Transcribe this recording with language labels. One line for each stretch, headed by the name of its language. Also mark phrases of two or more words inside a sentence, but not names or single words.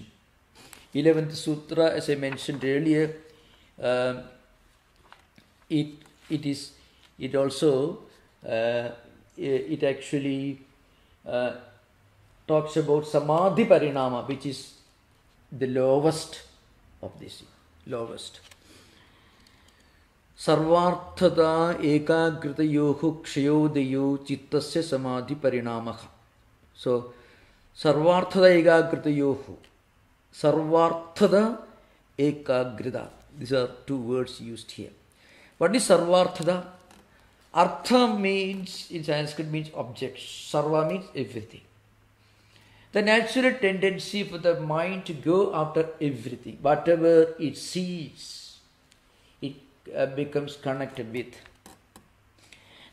English: 11th sutra, as I mentioned earlier, it actually talks about Samadhi Parinama, which is the lowest of this. Lowest.
Sanskrit: सर्वार्थता एकाग्रतयोः क्षयोदयौ चित्तस्य समाधि परिणामः. So, सर्वार्थता एकाग्रतयोः. सर्वार्थता एकाग्रता.
English: These are two words used here. What is sarvarthata? Artha means, in Sanskrit, means objects. Sarva means everything. The natural tendency for the mind to go after everything. Whatever it sees, it becomes connected with.